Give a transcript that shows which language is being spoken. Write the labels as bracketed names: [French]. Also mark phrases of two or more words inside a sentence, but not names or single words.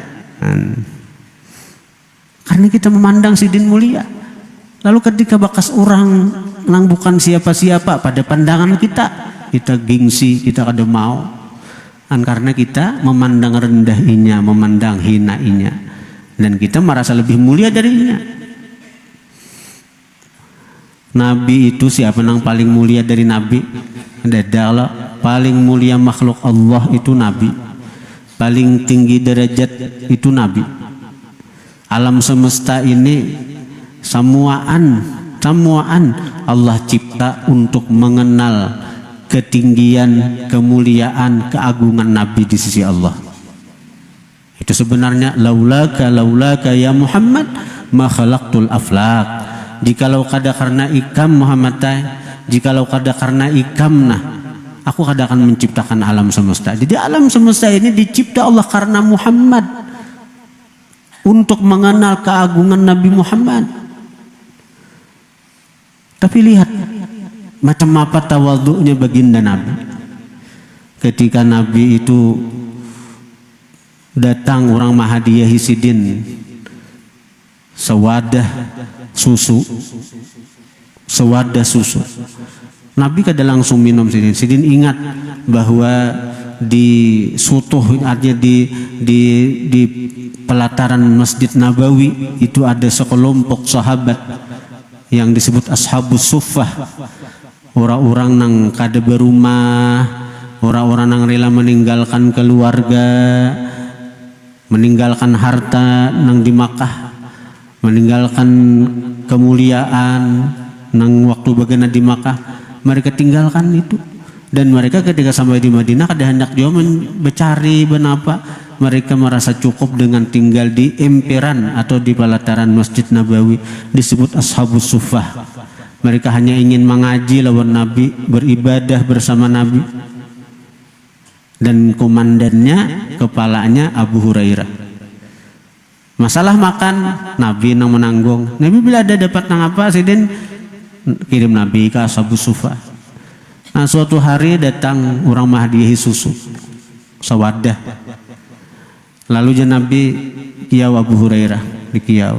[Indonesian] Karena kita memandang sidin mulia. Lalu ketika bekas orang yang bukan siapa-siapa pada pandangan kita gengsi, kita kada mau. Karena kita memandang rendah inya, memandang hina inya, dan kita merasa lebih mulia darinya. Nabi itu siapa yang paling mulia dari Nabi? Adalah paling mulia makhluk Allah itu Nabi. Paling tinggi derajat itu Nabi. Alam semesta ini semuaan Allah cipta untuk mengenal ketinggian, kemuliaan, keagungan Nabi di sisi Allah. Itu sebenarnya [Arabic] لولاك يا محمد ما خلقت الأفلاك. [Banjar] Jikalau kada karena ikam Muhammad, jikalau kada karena ikamna, aku kada akan menciptakan alam semesta. [Indonesian] Jadi alam semesta ini dicipta Allah karena Muhammad, untuk mengenal keagungan Nabi Muhammad. Tapi lihat macam apa tawadhu'nya baginda Nabi. [Banjar] Ketika Nabi itu datang orang mahadiyahi sidin sewadah susu. Nabi kada langsung minum sidin. [Indonesian] Sidin ingat bahwa di sutuh artinya di pelataran Masjid Nabawi itu ada sekelompok sahabat yang disebut Ashabus Suffah. [Banjar] Orang-orang nang kada berumah, orang-orang nang rela meninggalkan keluarga, meninggalkan harta nang di Makkah, meninggalkan kemuliaan nang waktu bagaimana di Makkah, mereka tinggalkan itu. [Indonesian] Dan mereka ketika sampai di Madinah kada hendak jauh mencari benapa, mereka merasa cukup dengan tinggal di emperan atau di pelataran Masjid Nabawi, disebut Ashabus Suffah. Mereka hanya ingin mengaji lawan Nabi, beribadah bersama Nabi. Dan komandannya, kepalanya Abu Hurairah. Masalah makan, Nabi yang menanggung. Nabi bila ada dapat nang apa, Sidin kirim Nabi ke Ashabus Suffah. [Banjar] Nah suatu hari datang orang mahdiyahi susu sawadah. Lalu je Nabi kiau Abu Hurairah di kiau.